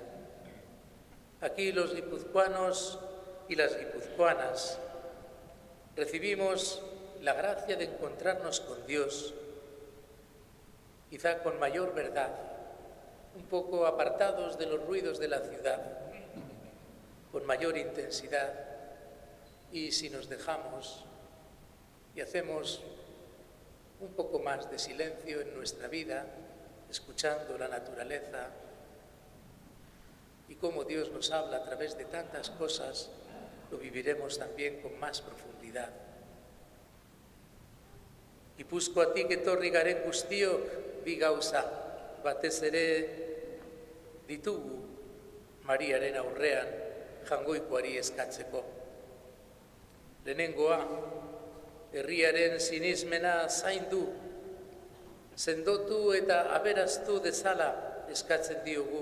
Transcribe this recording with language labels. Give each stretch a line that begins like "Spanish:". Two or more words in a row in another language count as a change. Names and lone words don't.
Spanish: Aquí los guipuzcoanos y las guipuzcoanas recibimos la gracia de encontrarnos con Dios, quizá con mayor verdad, un poco apartados de los ruidos de la ciudad, con mayor intensidad, y si nos dejamos y hacemos un poco más de silencio en nuestra vida, escuchando la naturaleza y cómo Dios nos habla a través de tantas cosas, lo viviremos también con más profundidad.
Basque: Gipuzkoatik etorri garen guztiok bi gauza, batez ere ditugu Mariaren aurrean jangoikoari eskatzeko. Lehenengoa, herriaren sinismena zaindu, sendotu eta aberaztu dezala eskatzen diogu.